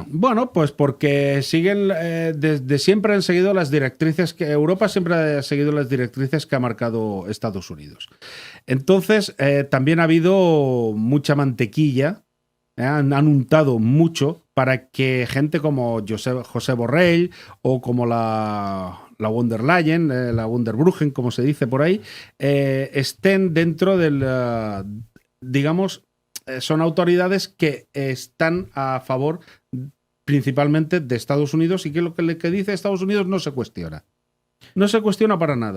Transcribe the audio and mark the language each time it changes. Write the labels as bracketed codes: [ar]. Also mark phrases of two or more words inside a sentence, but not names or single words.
[es] Bueno, pues porque siguen, desde siempre han seguido las directrices que Europa siempre ha seguido las directrices que ha marcado Estados Unidos. Entonces, también ha habido mucha mantequilla, han untado mucho para que gente como José Borrell o como la von der Leyen, la Wunderbrüchen, como se dice por ahí, estén dentro del, digamos, son autoridades que están a favor principalmente de Estados Unidos y que lo que dice Estados Unidos no se cuestiona. No se cuestiona para nada.